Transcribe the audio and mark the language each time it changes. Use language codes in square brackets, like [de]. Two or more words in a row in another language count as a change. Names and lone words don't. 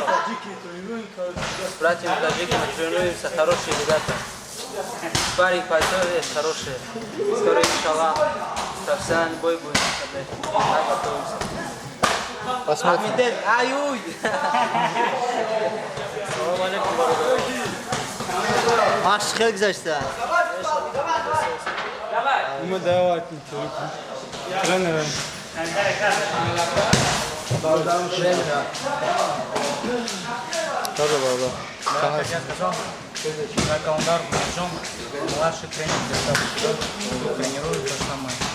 [ru] С братьями таджиками тренируемся, хорошие ребята. Спарринг партнеры есть хорошие. Скоро, иншаллах, профессиональный бой будет. Так готовимся. Посмотрим. Аюй! [ar] سلام عليكم, [ru] братья. [tr] Maç çok güzel işte. [ru] Мы давайте тренера. Тоже баба. Как я сказал, на календарь бережем. Младший тренер тренирует то же самое.